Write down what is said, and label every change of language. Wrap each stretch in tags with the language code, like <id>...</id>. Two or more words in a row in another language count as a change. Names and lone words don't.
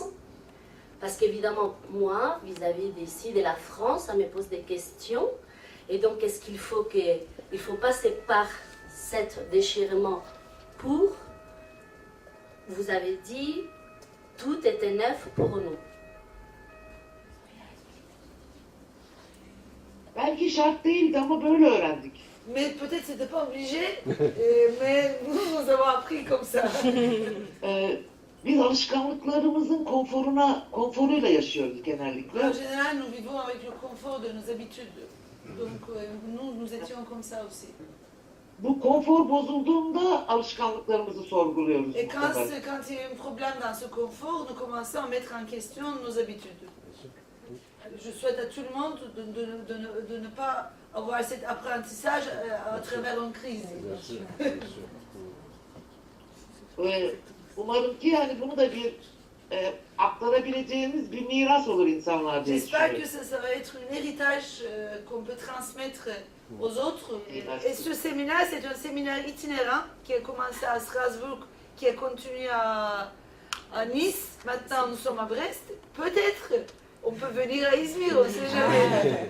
<fr>Parce qu'évidemment, moi, vis-à-vis d'ici, de la France, ça me pose des questions. Et donc, est-ce qu'il faut passer par cet déchirement pour, vous avez dit, tout était neuf pour nous.</fr> <tr>Belki şart değildi ama böyle öğrendik.</tr> <fr>Mais peut-être c'était pas obligé, mais nous avons appris comme ça.</fr> <tr>Biz alışkanlıklarımızın konforuyla yaşıyoruz genellikle.</tr> <fr>En général, nous vivons avec le confort de nos habitudes. Donc nous étions comme ça aussi.</fr> <tr>Bu konfor bozulduğunda alışkanlıklarımızı sorguluyoruz.</tr> <fr>Et quand il y a un problème dans ce confort, nous commençons à mettre en question nos habitudes. Je souhaite à tout le monde de ne pas avoir cet apprentissage à travers une crise.</fr> <tr>Umarım ki yani bunu da bir aktarabileceğimiz bir miras olur insanlar diye</tr> <fr>J'espère que</fr> <tr>düşünüyorum.</tr> <fr>ça va être un héritage qu'on peut transmettre aux autres. Et ce séminaire, c'est un séminaire itinérant qui a commencé à Strasbourg, qui a continué à Nice. Maintenant, nous sommes à Brest. Peut-être on peut venir à Izmir, on ne sait jamais.</fr>